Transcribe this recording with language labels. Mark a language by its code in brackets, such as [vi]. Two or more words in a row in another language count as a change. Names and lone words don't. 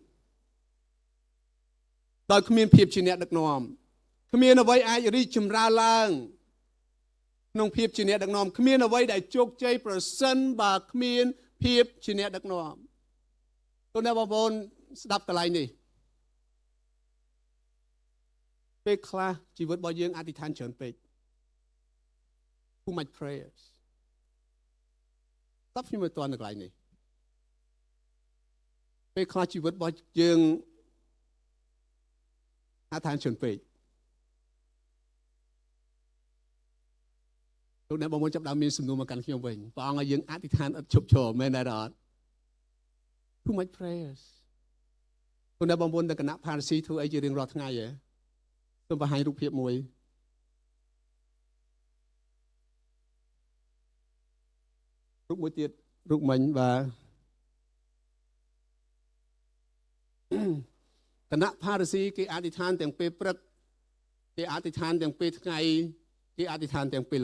[km] ដោយគ្មានភាពជាអ្នកដឹកនាំគ្មានអ្វីអាចរីកចម្រើនឡើងក្នុងភាពជាអ្នកដឹកនាំគ្មានអ្វីដែលជោគជ័យប្រសិនបើគ្មានភាពជាអ្នកដឹកនាំលោកអ្នកបងប្អូនស្ដាប់កន្លែងនេះ ពេលខ្លះជីវិតរបស់យើងអធិដ្ឋានច្រើនពេក [en] too much prayers [km] តើខ្ញុំមិនទាន់នៅកន្លែងនេះពេលខ្លះជីវិតរបស់យើងអធិដ្ឋានច្រើនពេក លោកអ្នកបងប្អូនចាប់ដើមមានសំណួរមកកាន់ខ្ញុំវិញព្រះអង្គឲ្យយើងអធិដ្ឋានឥតឈប់ឈរមែនទេអត់ [en] too much prayers [km] คุณអ្នកបងប្អូនទាំងគណៈផារស៊ីធ្វើអីជារៀងរាល់ថ្ងៃហ៎សូមបង្ហាញរូបភាពមួយ រូបមួយទៀតរូបមិញបាទគណៈផារស៊ីគេអធិដ្ឋានទាំងពេលព្រឹកគេអធិដ្ឋានទាំងពេលថ្ងៃគេអធិដ្ឋានទាំងពេល